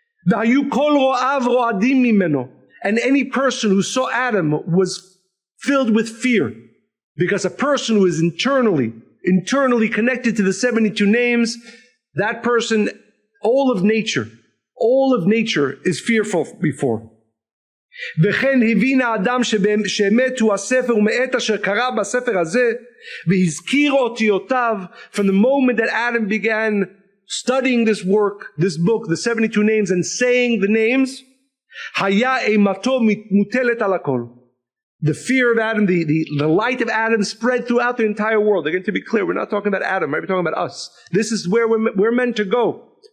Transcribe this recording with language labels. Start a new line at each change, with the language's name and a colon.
English: And any person who saw Adam was filled with fear, because a person who is internally connected to the 72 names, that person, all of nature is fearful before.
Hebrew: וכן הבין האדם שאמת הוא הספר ומאת אשר קרא בספר הזה והזכיר אותיותיו.
English: From the moment that Adam began studying this work, this book, the 72 names, and saying the names,
Hebrew: היה אימתו מוטלת על הכל.
English: The fear of Adam, the light of Adam spread throughout the entire world. Again, to be clear, we're not talking about Adam, right? We're talking about us. This is where we're meant to go.